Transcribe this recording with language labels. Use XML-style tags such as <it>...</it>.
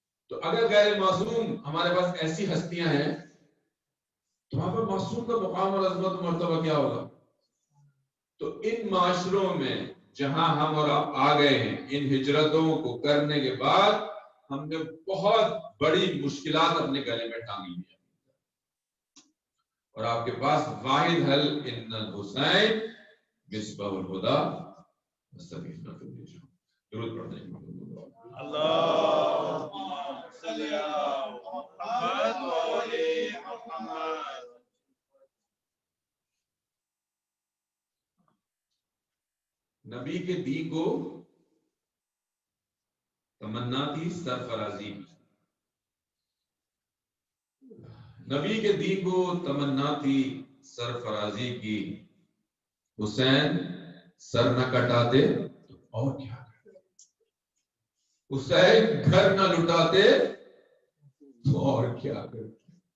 <ur>تو اگر غیر معصوم ہمارے پاس ایسی ہستیاں ہیں تو وہاں پر معصوم کا مقام اور عظمت و مرتبہ کیا ہوگا؟ تو ان معاشروں میں جہاں ہم اور آپ آ گئے ہیں، ان ہجرتوں کو کرنے کے بعد ہم نے بہت بڑی مشکلات اپنے گلے میں ٹانگ لی ہیں، اور آپ کے پاس واحد حل</ur> <ar>ان الحسین مصباح الہدی وسفینۃ النجاۃ۔</ar> <ur>درود پڑھنے کی</ur> <ar>اللهم صل على محمد وآل محمد۔</ar> <ur>نبی کے دین کو تمنا تھی سرفرازی کی، نبی کے دین کو تمنا تھی سرفرازی کی، حسین سر نہ کٹاتے تو اور کیا کرتے، حسین گھر نہ لٹاتے تو اور کیا کرتے،</ur>